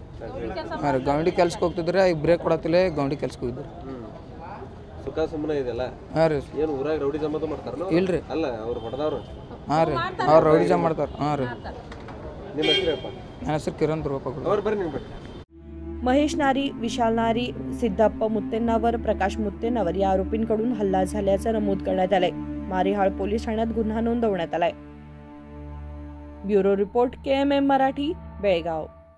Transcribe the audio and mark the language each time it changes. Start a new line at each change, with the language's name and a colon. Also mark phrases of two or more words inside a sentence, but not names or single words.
Kannada: ಹಾಂ ರೀ, ಗೌಂಡಿ ಕೆಲ್ಸಕ್ಕೆ ಹೋಗ್ತಿದ್ರೆ, ಈಗ ಬ್ರೇಕ್ ಕೊಡತ್ತಿಲ್ಲ, ಗೌಂಡಿ ಕೆಲ್ಸಕ್ಕೆ ಹೋಗಿದ್ರಿ। ಹಾಂ ರೀ, ಇಲ್ರಿ ಹಾಂ ರೀ, ಅವ್ರು ರೌಡಿಜಮ್ ಮಾಡ್ತಾರೆ। ಹಾಂ ರೀ, ನನ್ನ ಹೆಸರು ಕಿರಣ್ ಧ್ರುವಪ್ಪ।
Marathi: महेश नारी, विशाल नारी, सिद्धप्पा मुत्तेण्णावर, प्रकाश मुत्तेण्णावर या आरोपींकडून हल्ला झाल्याचं नमूद करण्यात आलंय। मारिहाळ पोलीस ठाण्यात गुन्हा नोंदवण्यात आलाय। ब्युरो रिपोर्ट KMM मराठी, बेळगाव।